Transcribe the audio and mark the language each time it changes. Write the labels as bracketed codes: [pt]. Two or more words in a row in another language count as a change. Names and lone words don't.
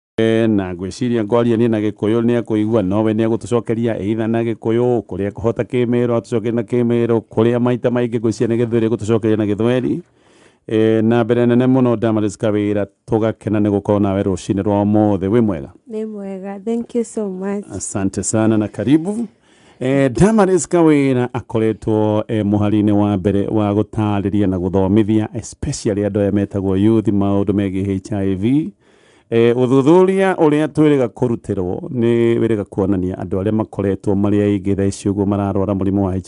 [ki] na gwiciria ngoria ni na gikuyu ni akuigua nowe ni agutucokeria either na gikuyu kuria kuhota kimero atucokeria na kimero kuria maita maingi gwiciria ni githweri gutucokeria na githweri na mbere nene muno Damaris Kawira tugakena ni gukorwo nawe rucini rwa mothe wi mwega ni mwega [en] thank you so much [sw] asante sana na karibu [ki] Damaris Kawira akoretwo muharine wa mbere wa gutariria na guthomithia especially andu aya metagwo youth maundu megi HIV uthuthuria uria twiriga kurutirwo ni wiriga kuonania andu aria makoretwo mari aingi thaici uguo mararwara murimu wa